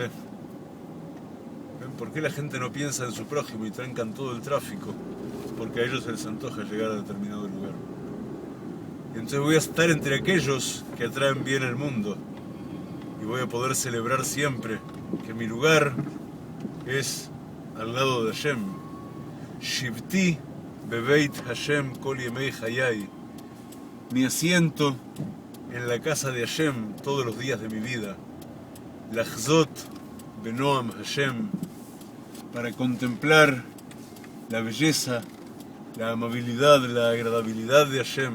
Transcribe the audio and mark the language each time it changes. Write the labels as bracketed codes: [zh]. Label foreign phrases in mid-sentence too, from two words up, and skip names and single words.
[es] ¿Ven por qué la gente no piensa en su prójimo y trancan todo el tráfico? Porque a ellos se les antoja llegar a determinado lugar. Y entonces voy a estar entre aquellos que atraen bien el mundo y voy a poder celebrar siempre que mi lugar es al lado de Hashem. [he] שבתי בבית השם כל ימי חיי. [es] Mi asiento en la casa de Hashem todos los días de mi vida. [he] לחזות בנועם השם, [es] para contemplar la belleza, la amabilidad, la agradabilidad de Hashem.